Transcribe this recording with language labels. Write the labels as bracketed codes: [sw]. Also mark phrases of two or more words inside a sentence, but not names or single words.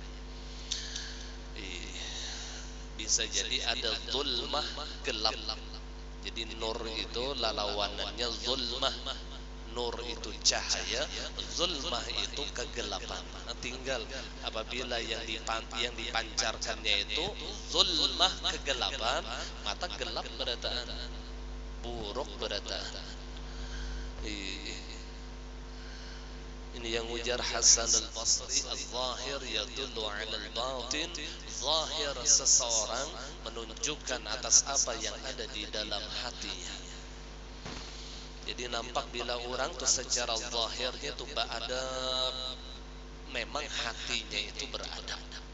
[id] Bisa jadi ada zulmah, gelap. Jadi nur itu lawanannya zulmah. Nur itu cahaya, zulmah itu kegelapan. Tinggal apabila yang dipancarkannya itu zulmah kegelapan, [bjn] maka gelap berataan, buruk berataan. [id] Ini yang ujar Hasan al-Basri, [ar] الظاهر يدل على الباطن. [id] Zahir seseorang menunjukkan atas apa yang ada di dalam hatinya. Jadi nampak bila orang tuh secara zahirnya tuh beradab, memang hatinya itu beradab.